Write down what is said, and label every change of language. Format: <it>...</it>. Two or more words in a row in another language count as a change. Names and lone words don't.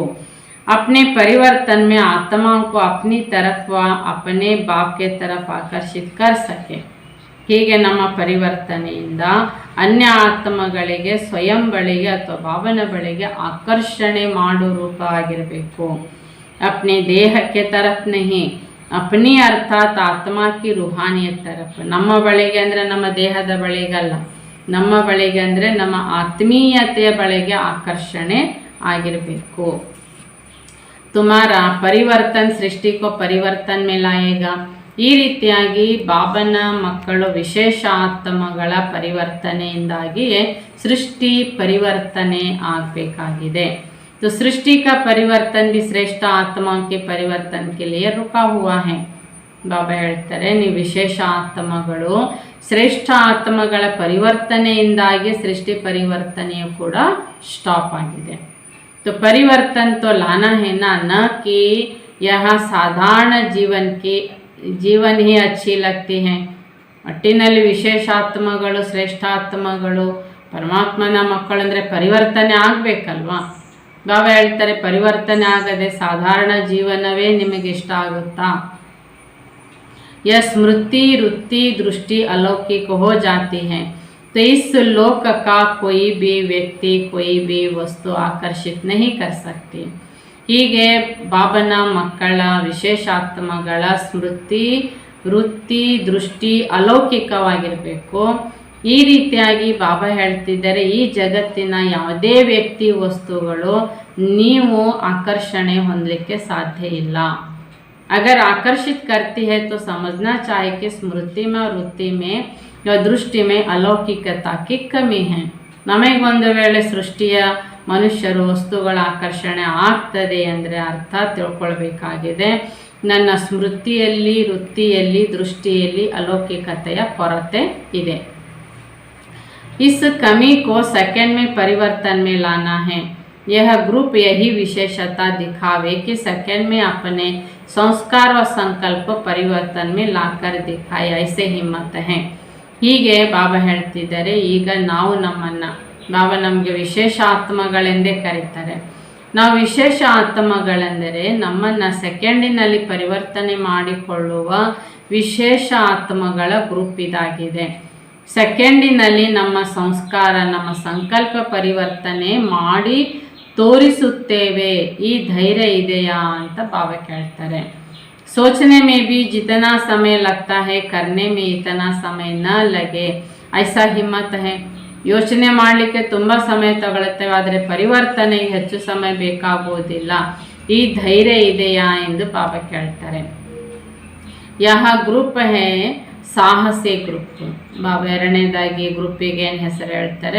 <hi>अपने परिवर्तन में आत्माओं को अपनी तरफ व अपने बाप के तरफ आकर्षित कर सके.</hi> <kn>ಹೀಗೆ ನಮ್ಮ ಪರಿವರ್ತನೆಯಿಂದ ಅನ್ಯ ಆತ್ಮಗಳಿಗೆ ಸ್ವಯಂ ಬಳಿಗೆ ಅಥವಾ ಬಾಬನ ಬಳಿಗೆ ಆಕರ್ಷಣೆ ಮಾಡೋ ರೂಪ ಆಗಿರಬೇಕು.</kn> <hi>अपने देह के तरफ नहीं, अपनी अर्थात् आत्मा की रूहानियत तरफ़.</hi> <kn>ನಮ್ಮ ಬಳಿಗೆ ಅಂದರೆ ನಮ್ಮ ದೇಹದ ಬಳಿಗಲ್ಲ, ನಮ್ಮ ಬಳಿಗೆ ಅಂದರೆ ನಮ್ಮ ಆತ್ಮೀಯತೆಯ ಬಳಿಗೆ ಆಕರ್ಷಣೆ ಆಗಿರಬೇಕು.</kn> <hi>तुम्हारा परिवर्तन सृष्टि को परिवर्तन में लाएगा.</hi> <kn>ಈ ರೀತಿಯಾಗಿ ಬಾಬನ ಮಕ್ಕಳು ವಿಶೇಷ ಆತ್ಮಗಳ ಪರಿವರ್ತನೆಯಿಂದಾಗಿಯೇ ಸೃಷ್ಟಿ ಪರಿವರ್ತನೆ ಆಗಬೇಕಾಗಿದೆ.</kn> <hi>तो सृष्टि का परिवर्तन भी श्रेष्ठ आत्माओं के परिवर्तन के लिए रुका हुआ है.</hi> <kn>ಬಾಬಾ ಹೇಳ್ತಾರೆ ನೀವು ವಿಶೇಷ ಆತ್ಮಗಳು ಶ್ರೇಷ್ಠ ಆತ್ಮಗಳ ಪರಿವರ್ತನೆಯಿಂದಾಗಿ ಸೃಷ್ಟಿ ಪರಿವರ್ತನೆಯು ಕೂಡ ಸ್ಟಾಪ್ ಆಗಿದೆ.</kn> <hi>तो परिवर्तन तो लाना है ना, न कि यहाँ साधारण जीवन ही अच्छी लगती है.</hi> <kn>ಒಟ್ಟಿನಲ್ಲಿ ವಿಶೇಷ ಆತ್ಮಗಳು ಶ್ರೇಷ್ಠ ಆತ್ಮಗಳು ಪರಮಾತ್ಮನ ಮಕ್ಕಳು ಅಂದರೆ ಪರಿವರ್ತನೆ ಆಗಬೇಕಲ್ವಾ. ಬಾಬಾ ಹೇಳ್ತಾರೆ ಪರಿವರ್ತನೆ ಆಗದೆ ಸಾಧಾರಣ ಜೀವನವೇ ನಿಮಗೆ ಇಷ್ಟ ಆಗುತ್ತಾ.</kn> <hi>यह स्मृति रुत्ति दृष्टि अलौकिक हो जाती है तो इस लोक का कोई भी व्यक्ति कोई भी वस्तु आकर्षित नहीं कर सकती.</hi> <kn>ಹೀಗೆ ಬಾಬನ ಮಕ್ಕಳ ವಿಶೇಷಾತ್ಮಗಳ ಸ್ಮೃತಿ ವೃತ್ತಿ ದೃಷ್ಟಿ ಅಲೌಕಿಕವಾಗಿರಬೇಕು. ಈ ರೀತಿಯಾಗಿ ಬಾಬಾ ಹೇಳ್ತಿದ್ದಾರೆ ಈ ಜಗತ್ತಿನ ಯಾವುದೇ ವ್ಯಕ್ತಿ ವಸ್ತುಗಳು ನೀವು ಆಕರ್ಷಣೆ ಹೊಂದಲಿಕ್ಕೆ ಸಾಧ್ಯ ಇಲ್ಲ.</kn> <hi>अगर आकर्षित करती है तो समझना चाहिए कि स्मृति में और वृत्ति में या दृष्टि में अलौकिकता की कमी है.</hi> <kn>ನಮಗೆ ಒಂದು ವೇಳೆ ಸೃಷ್ಟಿಯ ಮನುಷ್ಯರು ವಸ್ತುಗಳ ಆಕರ್ಷಣೆ ಆಗ್ತದೆ ಅಂದರೆ ಅರ್ಥ ತಿಳ್ಕೊಳ್ಬೇಕಾಗಿದೆ ನನ್ನ ಸ್ಮೃತಿಯಲ್ಲಿ ವೃತ್ತಿಯಲ್ಲಿ ದೃಷ್ಟಿಯಲ್ಲಿ ಅಲೌಕಿಕತೆಯ ಕೊರತೆ ಇದೆ.</kn> <hi>इस कमी को सेकंड में परिवर्तन में लाना है. यह ग्रुप यही विशेषता दिखावे कि सेकंड में अपने संस्कार व संकल्प परिवर्तन में लाकर दिखाए, ऐसे हिम्मत है.</hi> <kn>ಹೀಗೆ ಬಾಬಾ ಹೇಳ್ತಿದ್ದಾರೆ ಈಗ ನಾವು ನಮ್ಮನ್ನು ಬಾಬಾ ನಮಗೆ ವಿಶೇಷ ಆತ್ಮಗಳೆಂದೇ ಕರೀತಾರೆ. ನಾವು ವಿಶೇಷ ಆತ್ಮಗಳೆಂದರೆ ನಮ್ಮನ್ನು ಸೆಕೆಂಡಿನಲ್ಲಿ ಪರಿವರ್ತನೆ ಮಾಡಿಕೊಳ್ಳುವ ವಿಶೇಷ ಆತ್ಮಗಳ ಗ್ರೂಪ್ ಇದಾಗಿದೆ. ಸೆಕೆಂಡಿನಲ್ಲಿ ನಮ್ಮ ಸಂಸ್ಕಾರ, ನಮ್ಮ ಸಂಕಲ್ಪ ಪರಿವರ್ತನೆ ಮಾಡಿ ತೋರಿಸುತ್ತೇವೆ. ಈ ಧೈರ್ಯ ಇದೆಯಾ ಅಂತ ಬಾಬಾ ಕೇಳ್ತಾರೆ.</kn> <hi>सोचने में भी जितना समय लगता है करने में इतना समय न लगे, ऐसा हिम्मत है.</hi> <kn>ಯೋಚನೆ ಮಾಡಲಿಕ್ಕೆ ತುಂಬ ಸಮಯ ತಗೊಳುತ್ತೇವೆ, ಆದರೆ ಪರಿವರ್ತನೆಗೆ ಹೆಚ್ಚು ಸಮಯ ಬೇಕಾಗುವುದಿಲ್ಲ. ಈ ಧೈರ್ಯ ಇದೆಯಾ ಎಂದು ಬಾಬಾ ಕೇಳ್ತಾರೆ.</kn> <hi>यह ग्रुप है साहसी ग्रुप.</hi> <kn>ಬಾಬಾ ಎರಡನೇದಾಗಿ ಗ್ರೂಪಿಗೆ ಏನು ಹೆಸರು ಹೇಳ್ತಾರೆ?</kn>